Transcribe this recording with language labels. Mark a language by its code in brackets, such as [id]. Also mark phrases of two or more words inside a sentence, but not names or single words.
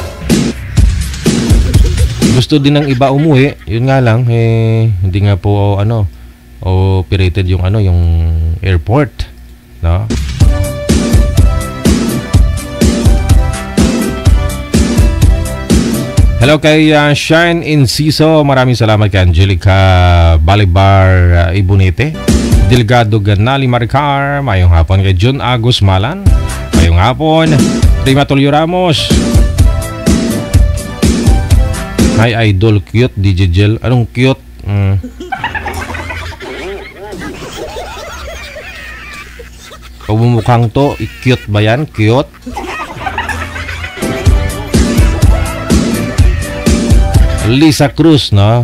[tl] Gusto din ng iba umuwi, yun nga lang, hindi nga po operated yung yung airport, no? Hello kay Shine Inciso, maraming salamat kay Angelica Balibar Ibunete, [hil] Delgado Ganali Maricar, mayong hapon. Kay John Agus Malan, mayong hapon. [tl] Prima Tulio Ramos, [en] hi idol, [tl] cute DJ Gel. Anong cute? Pagmumukhang to, cute ba yan? Cute? Lisa Cruz, no?